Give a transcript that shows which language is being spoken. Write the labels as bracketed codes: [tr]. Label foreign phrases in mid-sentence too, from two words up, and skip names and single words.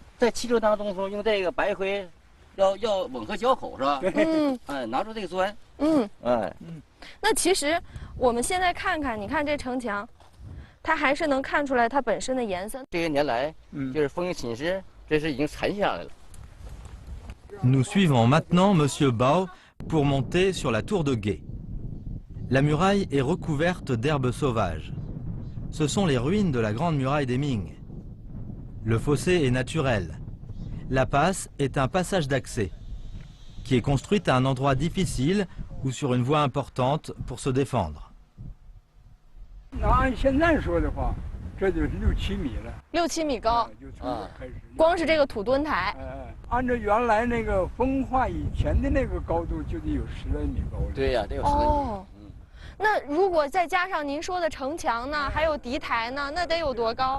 [zh] 在砌筑当中用这个白灰，要吻合胶口是吧？拿出这个砖。那其实我们现在看看，你看这城墙，它还是能看出来它本身的颜色。这些年来，就是风雨侵蚀，这是已经残下来了。 [fr] Nous suivons maintenant Monsieur Bao pour monter sur la tour de guet. La muraille est recouverte d'herbes sauvages. Ce sont les ruines de la Grande Muraille des Ming. Le fossé est naturel. La passe est un passage d'accès, qui est construite à un endroit difficile ou sur une voie importante pour se défendre. [zh] 按现在说的话，这就是6、7米了。 6、7米高光是这个土墩台。按照原来那个风化以前的那个高度，就得有10来米高了。对呀，得有10来米。那如果再加上您说的城墙呢，还有敌台呢，那得有多高？